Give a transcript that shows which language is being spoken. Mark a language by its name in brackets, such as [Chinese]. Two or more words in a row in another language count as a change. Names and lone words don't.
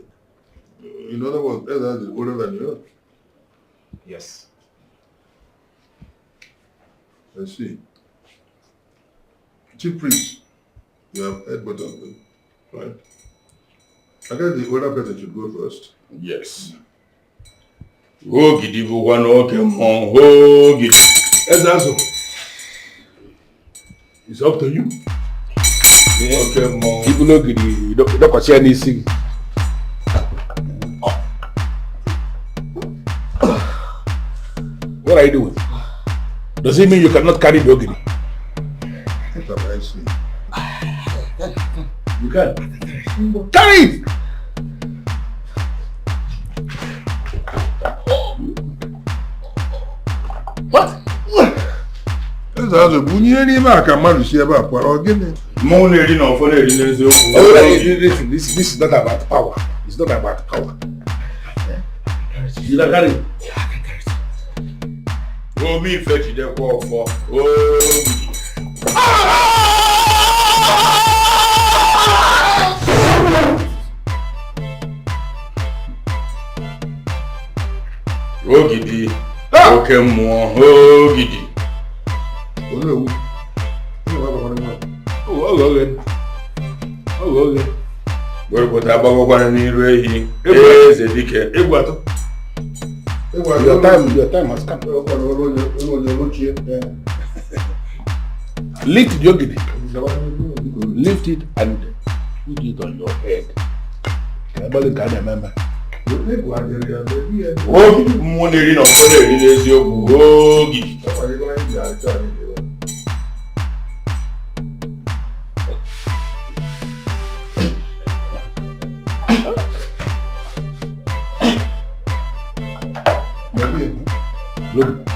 [English] In other words, Ezra is older than you. Yes. I see. Chief priest, you have heard both of them, right? I guess the older person should go first. Yes. [Igbo] Ogidi bụ one oke mmụọ ogidi. Ezazo. [English] It's up to you. [Igbo] Oke mmụọ. Ibulu ogidi ịdọkọchi ya n'isi gị. [English] What are you doing? Does it mean you cannot carry the ogidi? What am I saying? You can. Carry it! What? [Igbo] Ezazo bunye n'ime aka mmadụ si ebe a kwara ogene. Mmụọ na-eri na ọfọ na-eri n'eziokwu. [English] This is not about power. It's not about power. You don't carry it. [Igbo] Omi ife chidekwa ọfọ. Ogidi. Oke mmụọ. Ogidi. Olewu. Oge. Wepụta agbagokwana n'iru ehi. Eze Dikeh. [English] Your time has come. Lift the ogidi. Lift it and put it on your head. Everybody can remember. [Igbo] Mmụọ na-eri na ọfọ na-eri n'eziokwu. Ogidi. [English] Look.